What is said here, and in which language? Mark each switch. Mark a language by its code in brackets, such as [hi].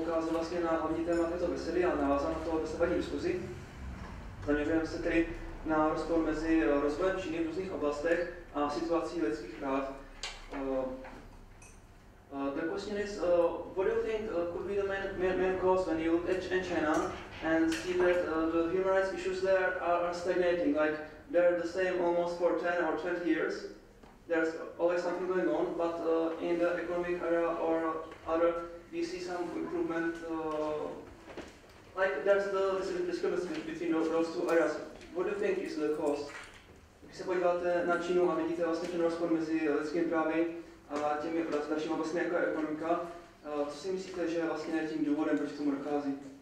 [cs] vlastně na hlavní téma této besedy a navázal na to dosavadní diskuzi. Zaměřujeme se tedy na rozpor mezi rozvojem Číny v různých oblastech a situací lidských práv. [en] The question is, what do you think could be the main cause when you look at China and see that the human rights issues there are stagnating, like they're the same almost for 10 or 20 years. There's always something going on, but in the economic area or other, we see some improvement. Like there's the discrepancy between those two areas. What do you think is the cause? [cs] Když se podíváte na Čínu a vidíte vlastně ten rozpor mezi lidskými právy a těmi dalšími oblastmi jako je ekonomika, co si myslíte, že vlastně je tím důvodem, proč k tomu dochází?